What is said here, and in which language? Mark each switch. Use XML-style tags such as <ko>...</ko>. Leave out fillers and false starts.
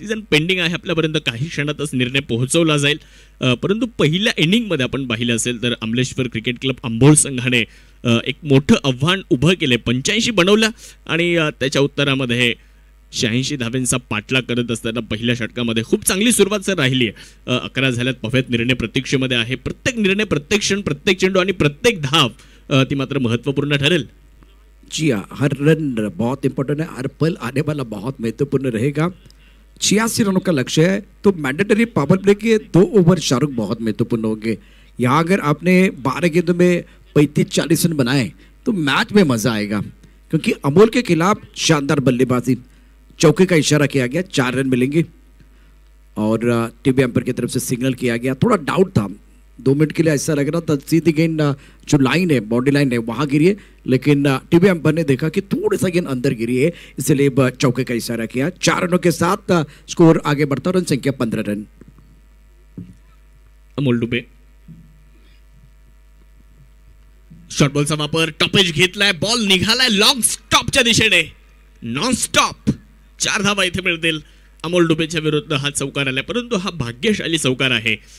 <mr>Decision pending आहे, आपल्यापर्यंत काही क्षणातच निर्णय पोहोचवला जाईल, परंतु पहिल्या इनिंगमध्ये आपण पाहिलं असेल तर अमलेश्वर क्रिकेट क्लब आंबोळ संघाने एक मोठं आव्हान उभं केले, 85 बनवलं आणि त्याच्या उत्तरामध्ये 86 धाव्यांचा पाठलाग करत असताना पहिल्या षटकामध्ये खूप चांगली सुरुवात सर राहिली आहे। 11 झाल्यात, पाव्यात निर्णय प्रतीक्षेमध्ये आहे, प्रत्येक निर्णय, प्रत्येक क्षण, प्रत्येक चेंडू आणि प्रत्येक धाव ती मात्र महत्त्वपूर्ण ठरेल।</mr> <hi>जी हाँ, हर रन बहुत इंपॉर्टेंट है, हर पल आने वाला बहुत महत्वपूर्ण रहेगा। 86 रनों का लक्ष्य है, तो मैंडेटरी पावर प्ले के 2 ओवर शाहरुख बहुत महत्वपूर्ण होंगे। यहाँ अगर आपने 12 गेंदों में 35-40 रन बनाए तो मैच में मजा आएगा, क्योंकि अमोल के खिलाफ शानदार बल्लेबाजी, चौके का इशारा किया गया, 4 रन मिलेंगे और टीवी एम्पायर की तरफ से सिग्नल किया गया। थोड़ा डाउट था, 2 मिनट के लिए ऐसा लग रहा था सीधी गेंद जो लाइन है, बाउंड्री लाइन है, वहां गिरी है, लेकिन टीवी एम्पायर ने देखा कि थोड़ा सा गेंद अंदर गिरी है, इसलिए चौके का इशारा किया। 4 रनों के साथ स्कोर आगे बढ़ता, रन संख्या 15 रन।</hi> <mr>अमोल डुबे शॉर्ट बॉलचा वापर, टॉपेज घेतलाय, बॉल निघालाय लॉंग स्टॉपच्या दिशेने, नॉन स्टॉप, 4 धावा इथे मिळतील। अमोल डुबेच्या विरुद्ध हा चौकार आलाय, परंतु हा भाग्यशाली चौकार आहे।</mr>